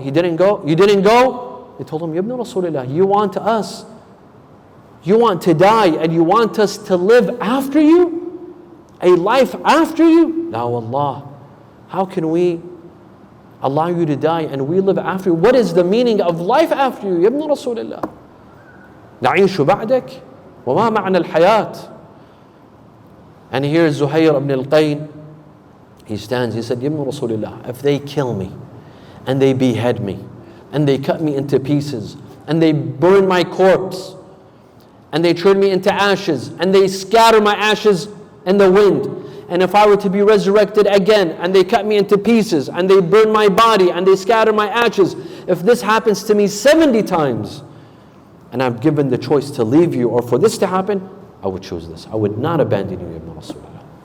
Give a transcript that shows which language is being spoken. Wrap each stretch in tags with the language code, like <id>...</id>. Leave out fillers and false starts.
<en>You didn't go? They told him, Ya ibn Rasulullah, you want us? You want to die and you want us to live after you? A life after you?</en> <ar>La wallah.</ar> <en>How can we allow you to die and we live after you? What is the meaning of life after you? Ya ibn Rasulullah.</en> <ar>نعيش بعدك وما معنى الحياة.</ar> <en>And here Zuhair ibn al-Qayn, he stands, he said, Ya ibn Rasulullah, if they kill me and they behead me and they cut me into pieces and they burn my corpse and they turn me into ashes and they scatter my ashes in the wind, and if I were to be resurrected again and they cut me into pieces and they burn my body and they scatter my ashes, if this happens to me 70 times and I'm given the choice to leave you or for this to happen, I would choose this. I would not abandon you, Ibn Rasulullah.</en>